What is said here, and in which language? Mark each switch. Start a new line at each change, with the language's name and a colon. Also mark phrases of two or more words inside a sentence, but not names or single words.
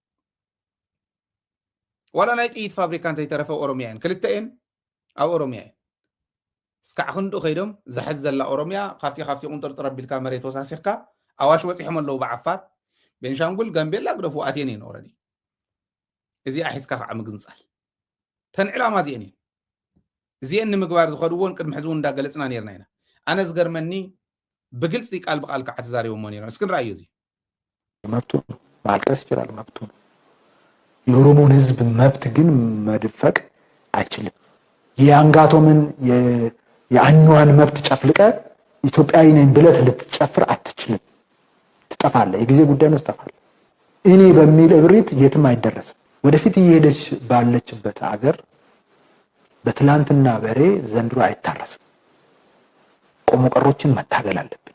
Tigrinya: ዋላ ናይ ጥይት ፋብሪካ እንተይተረፈ ኦሮሚያ እየን ክልተ እየን ኣብ ኦሮሚያ እየን እስካዕ ክንዱ ከይዶም ዝሕዝ ዘላ ኦሮሚያ ካብቲ ቁንጥርጥር ኣቢልካ መሬት ወሳሲኽካ ኣዋሽ በፂሖም ኣለዉ ብዓፋር ቤንሻንጉል ጋምቤላ ግደፉ ኣትየን እየን ኦረዲ እዚኣ ሒዝካ ከዓ ምግንፃል ተን ዕላማ እዚአን እየን እዚአን ንምግባር ዝኸድዎን ቅድሚ ሕዚ እውን እንዳገለፅና ነርና ኢና ኣነ ዝገርመኒ ብግልፂ ቃል ብቃል ከዓ ተዛሪቦሞ ነርና እስኪ ንራእዩ እዚ
Amharic: መብቱ ማልቀስ ይችላል መብቱ የኦሮሞን ህዝብ መብት ግን መድፈቅ አይችልም የአንጋቶምን የአንዋን መብት ጨፍልቀ ኢትዮጵያዊ ነኝ ብለህ ልትጨፍር አትችልም ትጠፋለህ የጊዜ ጉዳይ ነው ትጠፋለህ እኔ በሚል እብሪት የትም አይደረስም ወደፊት እየሄደች ባለችበት ሀገር በትላንትና በሬ ዘንድሮ አይታረስም ቆሞ ቀሮችን መታገል አለብን